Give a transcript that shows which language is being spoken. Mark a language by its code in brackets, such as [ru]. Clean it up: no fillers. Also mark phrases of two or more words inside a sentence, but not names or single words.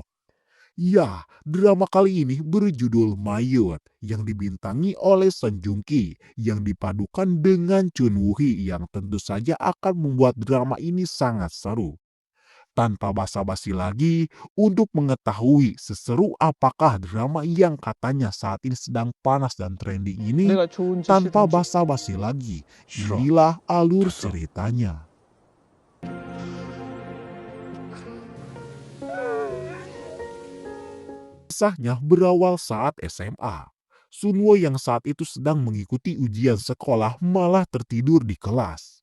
[id] Ya, drama kali ini berjudul Mayut yang dibintangi oleh Song Joong Ki yang dipadukan dengan Chun Woo Hee yang tentu saja akan membuat drama ini sangat seru. Tanpa basa-basi lagi, untuk mengetahui seseru apakah drama yang katanya saat ini sedang panas dan trending ini, [ko] 내가 좋은지 [id] tanpa [ko] 싫은지 [id] basa-basi lagi, [ko] 싫어. [id] inilah alur [ko] 됐어. [id] ceritanya. Kisahnya berawal saat SMA. Sunwo yang saat itu sedang mengikuti ujian sekolah malah tertidur di kelas.